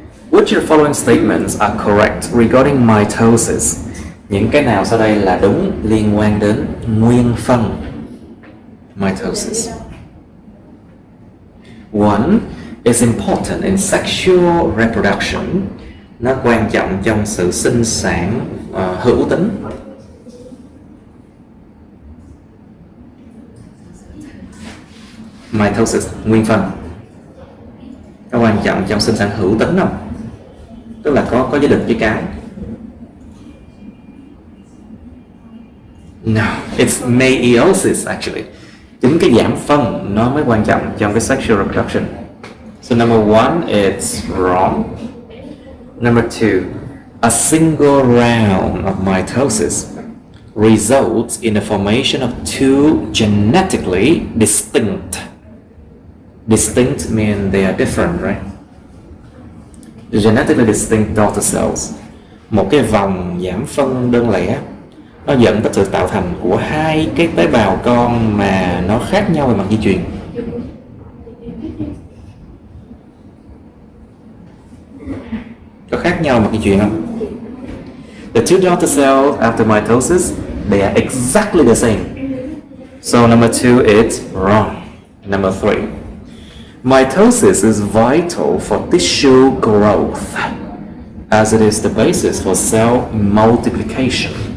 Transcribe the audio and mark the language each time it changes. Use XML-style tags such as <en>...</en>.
<en>Which of the following statements are correct regarding mitosis?</en> <vi>Những cái nào sau đây là đúng liên quan đến nguyên phân mitosis?</vi> <en>1. Is important in sexual reproduction.</en> <vi>Nó quan trọng trong sự sinh sản hữu tính. Mitosis, nguyên phân. Nó quan trọng trong sinh sản hữu tính không? Tức là có gia đình với cái.</vi> <en>No, it's meiosis actually.</en> <vi>Chính cái giảm phân nó mới quan trọng trong cái</vi> <en>sexual reproduction. So number 1, it's wrong. Number 2, a single round of mitosis results in the formation of two genetically distinct. Distinct mean they are different, right? Genetically distinct daughter cells.</en> <vi>Một cái vòng giảm phân đơn lẻ nó dẫn tới sự tạo thành của hai cái tế bào con mà nó khác nhau về mặt di truyền. Có khác nhau về mặt di truyền không?</vi> <en>The two daughter cells after mitosis, they are exactly the same. So number 2 is wrong. Number 3. Mitosis is vital for tissue growth as it is the basis for cell multiplication.</en>